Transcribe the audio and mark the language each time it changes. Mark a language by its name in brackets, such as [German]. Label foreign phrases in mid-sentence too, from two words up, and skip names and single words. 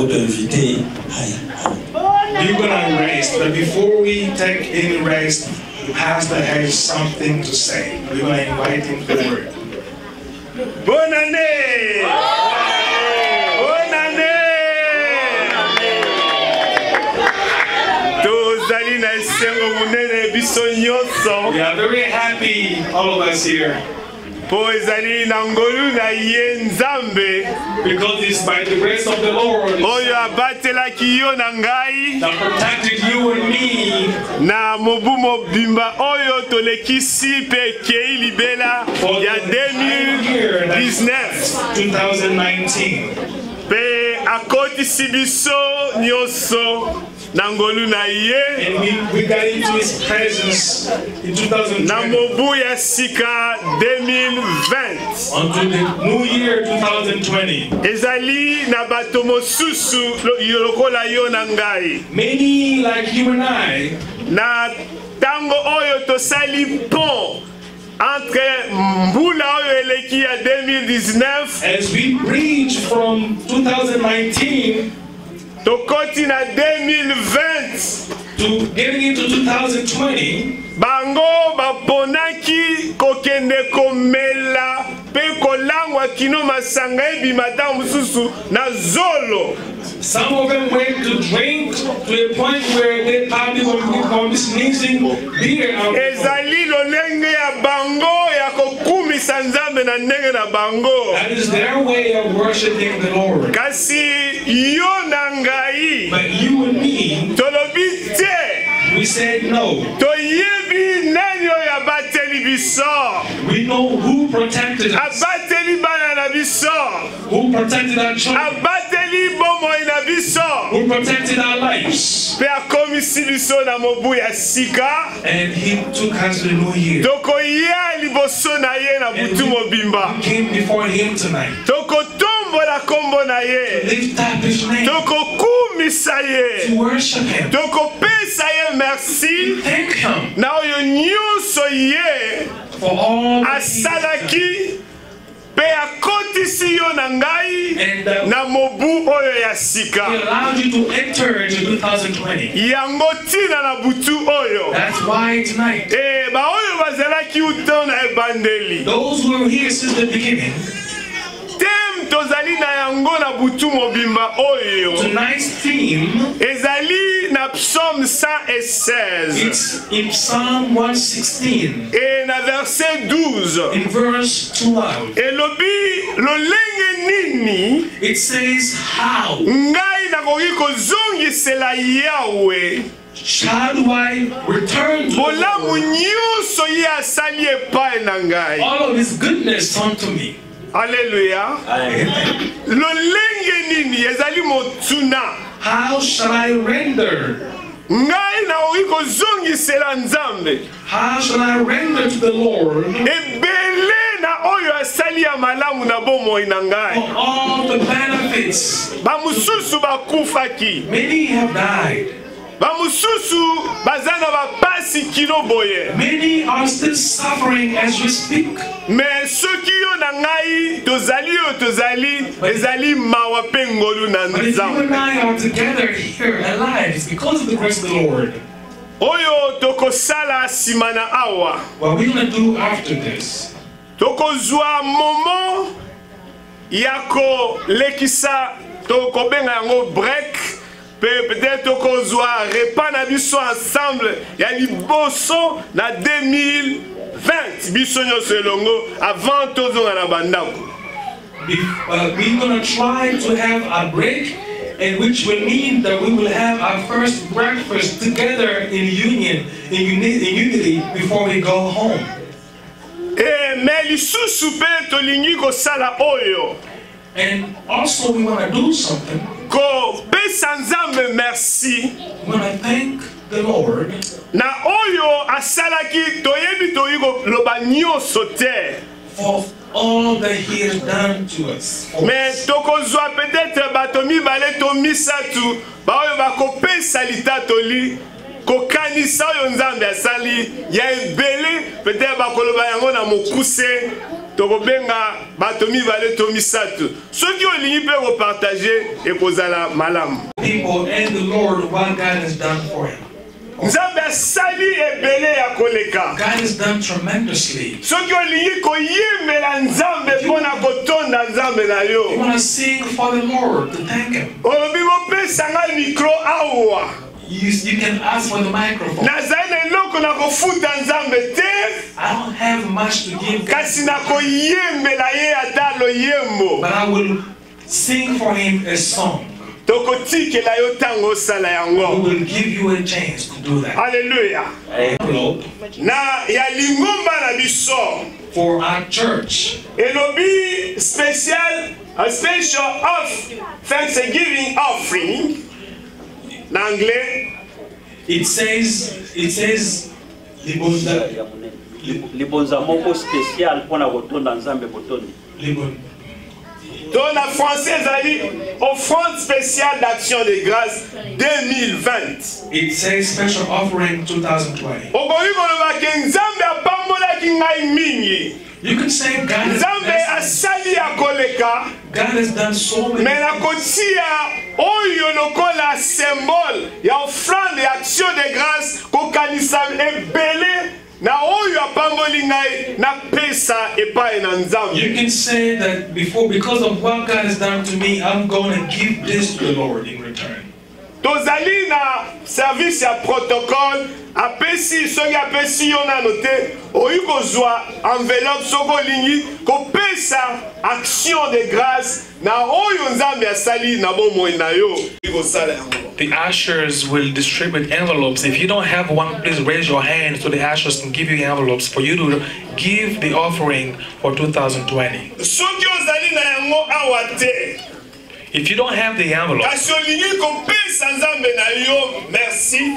[French] profiter. [English] We're gonna rest, but before we take any rest, the pastor has something to say. We're gonna invite him forward. [French] Bonne année! Bonne année! [Lingala] Tozali na esengo munene biso nyonso. [English] We are very happy, all of us here, [Lingala] Po ezali na ngolu na ye Nzambe [English] because it's by the grace of the Lord [Lingala] oyo abatelaki yo na ngai [English] that protected you and me [Lingala] na mobu mobimba oyo tolekisi pe ekei libela ya 2019 2019. pe akotisi biso nyonso na ngolu na ye [English] And we got into his presence in 2020 [Lingala] na mobu ya sika 2020 [English] until the new year 2020. [Lingala] ezali na bato mosusu lokola yo na ngai [English] Many like you and I, [Lingala] na tango oyo tosali [French] pont entre [Lingala] mbula oyo eleki ya 2019 [English] as we reach from 2019 [Lingala] tokoti na 2020 [English] to getting into 2020, [Lingala] bango baponaki kokende komela pe kolangwa kino masanga ebima ta mosusu na zolo. [English] some of them went to drink to a point where they probably were sneezing beer out. [Lingala] ezali lolenge ya bango ya kokumisa Nzambe na ndenge na bango. [English] That is their way of worshiping the Lord. [Lingala] Kasi yo na ngai [English] But you and me, [Lingala] tolobi te [English] we said no. [Lingala] toyebi nani oyo abateli biso [English] We know who protected us, [Lingala] abateli bana na biso [English] who protected our children, [Lingala] abateli bomoi na biso [English] who protected our lives. [Lingala] pe akomisi biso na mobu ya sika [English] And he took us to the new year. [Lingala] tokoya liboso na ye na butu mobimba [English] We came before him tonight. [Lingala] tokotombola kombo na ye [English] Lift up his name [Lingala] tokokumisa ye [English] to worship him. [Lingala] tokopesa ye merci [English] Thank him [Lingala] na oyo nyonso ye [English] for all that he has done. [Lingala] asalaki pe akotisi yo na ngai [English] And [Lingala] na mobu oyo ya [English] he [Lingala] sika [English] allowed you to enter into 2020. [Lingala] yango ntina na butu oyo [English] That's why tonight, [Lingala] baoyo bazalaki uto na ebandeli [English] those who were here since the beginning, [Lingala] tem tozali na yango na butu mobimba oyo [English] tonight's theme, [Lingala] ezali na psaume 116 [English] it's in Psalm 116, [Lingala] e na verset 12 [English] in verse 12. [Lingala] elobi lolenge nini [English] It says, how [Lingala] ngai nakoki kozongisela yawe [English] shall I return to the [Lingala] bolamu [English] Lord, [Lingala] nyonso ye asali epai na ngai. [English] all of his goodness unto me? Alleluya. Amen. [Lingala] Lolenge nini ezali motuna [English] How shall I render? [Lingala] ngai nakoki kozongisela Nzambe [English] How shall I render to the Lord [Lingala] ebele na oyo asali ya malamu na bomoi na [English] for [Lingala] ngai. [English] all the benefits? [Lingala] Bamususu bakufaki, [English] Many have died. [Lingala] bamususu baza na bapasi kino boye. [English] Many are still suffering as we speak. [Lingala] Mais soki yo na ngai tozali oyo tozali ezali mawa pe ngolu na [English] But if you and Nzambe I are together here alive, it's because of the grace of the Lord. [Lingala] oyo tokosala nsima na awa. [English] What we're going to do after this, [Lingala] Tokozwa momo ya kolekisa tokobenga yango break peut-être tokozwa repas na biso ensemble ya liboso na 2020 biso nyonso elongo avant tozonga na bandako. [English] we're going to try to have a break, and which will mean that we will have our first breakfast together in union, in unity before we go home. [Lingala] Mais lisusu pe tolingi kosala oyo [English] And also we want to do something. [Lingala] kopesa Nzambe merci [English] We want to thank the Lord [Lingala] na oyo asalaki toyebi toyi koloba nyonso te. [English] for all that he has done to us. [Lingala] Mais tokozwa peut-être bato mibale to misatu baoyo bakopesa litatoli kokanisa oyo Nzambe asali ya ebele peut-être bakoloba yango na mokuse tokobenga bato mibale to misato soki olingi mpe kopartage ekozala malamu. [English] People and the Lord what God has done for him. [Lingala] Nzambe asali ebele ya koleka. [English] God has done tremendously. [Lingala] Soki olingi koyembela Nzambe mpona kotonda Nzambe na yo. [English] You want to sing for the Lord to thank him. [Lingala] Olobi mopesa nga mikro awa. [English] You can ask for the microphone. [Lingala] Nazali na eloko na kofuta Nzambe te. [English] I don't have much to give God, [Lingala] Kasi na koyembela ye ata loyembo. [English] but I will sing for him a song. [Lingala] Tokotikela yo tango osala [English] We [Lingala] yango. [English] will give you a chance to do that. Hallelujah. Envelope [Lingala] Na ya lingomba na biso. [English] for our church. [Lingala] Elobi [English] a special thanksgiving offering. [French] En anglais, [English] It says [Lingala] libonza moko [French] spécial pour [Lingala] na kotonda nzambe botondi. [French] dans la française, a dit offrande spéciale d'action de grâce 2020. [English] It says special offering 2020. [Lingala] Okoki koloba ke Nzambe apambolaki ngai mingi. [English] You can say God has Nzambe blessed. [Lingala] asali ya koleka. [English] God has done so many [Lingala] Mais na [English] things. [Lingala] kotia oyo lokola symbole ya offrande ya [French] action de grâce [Lingala] kokanisa ebele na oyo apamboli ngai na pesa epai na [English] You Nzambe. can say that because of what God has done to me, I'm going to give this to the Lord in return. [Lingala] Tozali na service ya protocole apesi soki apesi yo nano te oyi kozwa enveloppe soko olingi kopesa [French] action de grâce [Lingala] na oyo Nzambe asali na bomoi na yo kosala yango. [English] The ushers will distribute envelopes. If you don't have one, please raise your hand so the ushers can give you envelopes for you to give the offering for 2020. [Lingala] Soki ozali na yango awa te [English] If you don't have the envelope, [Lingala] kasi olingi kopesa Nzambe na yo merci,